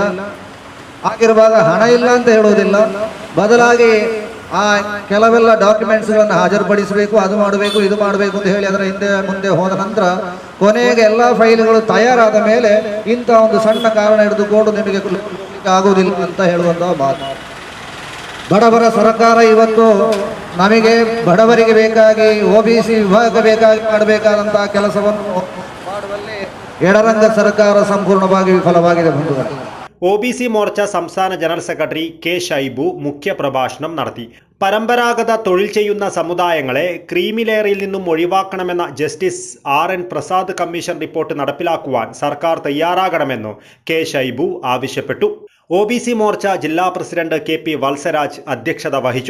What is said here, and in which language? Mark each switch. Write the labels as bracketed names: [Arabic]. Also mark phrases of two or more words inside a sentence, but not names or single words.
[Kannada] ಆಗಿರುವಾಗ ಹಣ ಇಲ್ಲ ಅಂತ ಹೇಳೋದಿಲ್ಲ, ಬದಲಾಗಿ ಆ ಕೆಲವೆಲ್ಲ ಡಾಕ್ಯುಮೆಂಟ್ಸ್ಗಳನ್ನು ಹಾಜರುಪಡಿಸಬೇಕು, ಅದು ಮಾಡಬೇಕು ಇದು ಮಾಡಬೇಕು ಅಂತ ಹೇಳಿ ಅದರ ಹಿಂದೆ ಮುಂದೆ ಹೋದ ನಂತರ ಕೊನೆಗೆ ಎಲ್ಲ ಫೈಲ್ಗಳು ತಯಾರಾದ ಮೇಲೆ ಇಂಥ ಒಂದು ಸಣ್ಣ ಕಾರಣ ಹಿಡಿದುಕೊಂಡು ನಿಮಗೆ ಆಗುವುದಿಲ್ಲ ಅಂತ ಹೇಳುವಂಥ ಮಾತು. ಬಡವರ ಸರ್ಕಾರ ಇವತ್ತು ನಮಗೆ ಬಡವರಿಗೆ ಬೇಕಾಗಿ OBC ವಿಭಾಗ ಬೇಕಾಗಿ ಮಾಡಬೇಕಾದಂಥ ಕೆಲಸವನ್ನು ಮಾಡುವಲ್ಲಿ ಎಡರಂಗ ಸರ್ಕಾರ ಸಂಪೂರ್ಣವಾಗಿ ವಿಫಲವಾಗಿದೆ. ಬಂಧುಗಳು, [Malayalam] OBC മോർച്ച സംസ്ഥാന [English] general secretary [Malayalam] K. ഷൈബു മുഖ്യ പ്രഭാഷണം നടത്തി. പരമ്പരാഗത തൊഴിൽ ചെയ്യുന്ന സമുദായങ്ങളെ [English] creamy layer-il [Malayalam] നിന്നും ഒഴിവാക്കണമെന്ന ജസ്റ്റിസ് RN പ്രസാദ് കമ്മീഷൻ റിപ്പോർട്ട് നടപ്പിലാക്കുവാൻ സർക്കാർ തയ്യാറാകണമെന്ന് K. ഷൈബു ആവശ്യപ്പെട്ടു. OBC മോർച്ച ജില്ലാ പ്രസിഡന്റ് KP വത്സരാജ് അധ്യക്ഷത വഹിച്ചു.